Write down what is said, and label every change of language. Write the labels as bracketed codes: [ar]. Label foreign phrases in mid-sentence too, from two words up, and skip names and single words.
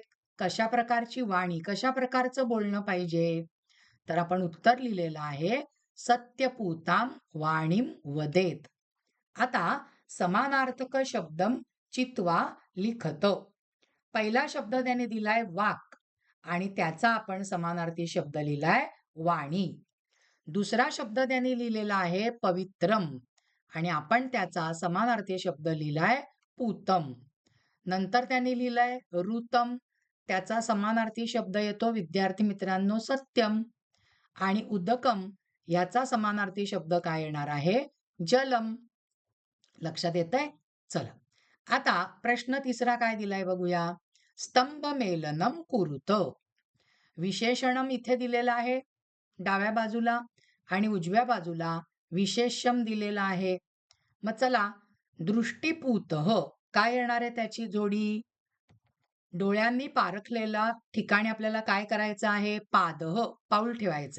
[mr] कशा प्रकारची वाणी, कशा प्रकारचं बोलणं पाहिजे? तर आपण उत्तर लिहिलेलं आहे [sa] सत्यपूताम वाणीम वदेत. आता समानार्थक शब्दम चित्वा लिखत. [mr] पहिला शब्द त्याने दिलाय वाक आणि त्याचा आपण समानार्थी शब्द लिहिलाय वाणी. दुसरा शब्द त्याने लिहिलेला आहे पवित्रम आणि आपण त्याचा समानार्थी शब्द लिहिलाय पूतम. नंतर त्यांनी लिहिलंय ऋतम, त्याचा समानार्थी शब्द येतो विद्यार्थी मित्रांनो सत्यम. आणि उदकम याचा समानार्थी शब्द काय येणार आहे? जलम. लक्षात येतंय? चला. आता प्रश्न तिसरा काय दिलाय बघूया. [sa] स्तंभमेलनम कुरुत. [mr] विशेषणम इथे दिलेला आहे डाव्या बाजूला आणि उजव्या बाजूला विशेष्यम दिलेला आहे. मग चला, दृष्टिपूतः काय येणार आहे त्याची जोडी? डोळ्यांनी पारखलेला ठिकाणी आपल्याला काय करायचं आहे? पादः, पाऊल ठेवायचंय.